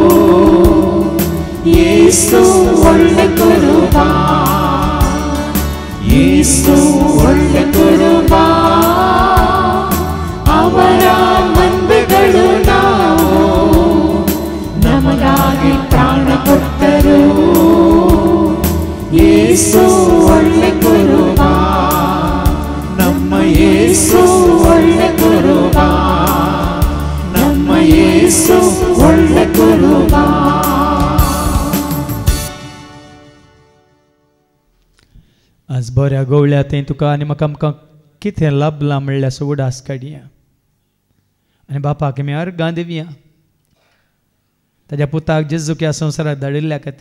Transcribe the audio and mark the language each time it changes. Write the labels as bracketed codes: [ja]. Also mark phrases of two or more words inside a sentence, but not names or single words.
[kn] ಯೇಸು ಒಳ್ಳೆ ಕುರುಬ, ಯೇಸು ಒಳ್ಳೆ ಕುರುಬ, ಅವರ ಮಂದೆಗಳು ನಾವು, ನಮಗಾಗಿ ಪ್ರಾಣ ಕೊಟ್ಟರು. ಯೇಸು ಒಳ್ಳೆ ಕುರುಬ, ನಮ್ಮ ಯೇಸು ಒಳ್ಳೆ ಕುರುಬ, ನಮ್ಮ ಯೇಸು ಒಳ್ಳೆ ಕುರುಬ. [kok] आज बऱ्या गवळ्या थंय तुका आनी म्हाका आमकां कितें लाभलां म्हणल्यार उडास काडया आनी बापाक आमी अर्गां दिवया ताज्या पुताक जेजूक ह्या संवसाराक धाडिल्ल्या खातीर.